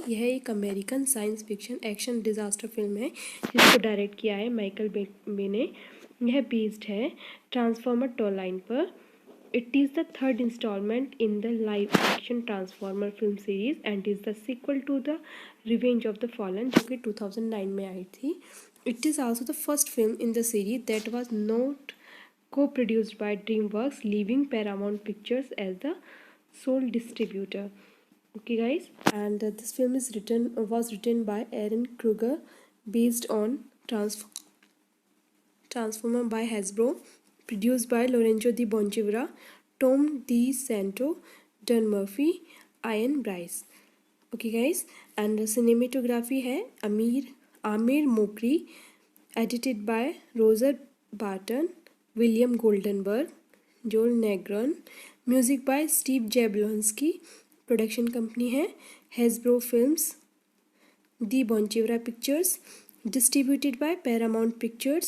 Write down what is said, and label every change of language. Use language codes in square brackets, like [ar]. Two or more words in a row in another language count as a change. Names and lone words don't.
[hi] यह एक [en] American science fiction action disaster film [hi] है जिसको डायरेक्ट किया है माइकल बे ने। यह बेस्ड है ट्रांसफॉर्मर टॉलाइन पर। [en] It is the third installment in the live action Transformer film series and is the sequel to the Revenge of the Fallen, [hi] जो कि 2009 में आई थी। [en] It is also the first film in the series that was not co-produced by DreamWorks, leaving Paramount Pictures as the sole distributor. Okay, guys, and this film was written by Aaron Kruger, based on Transformer by Hasbro, produced by Lorenzo Di Bonchivera, Tom Di Santo, Dan Murphy, Ian Bryce. Okay guys, and cinematography है Amir Mokri, edited by Roger Barton, William Goldenberg, Joel Negron, music by Steve Jablonsky, production company है Hasbro Films, Di Bonaventura Pictures, distributed by Paramount Pictures।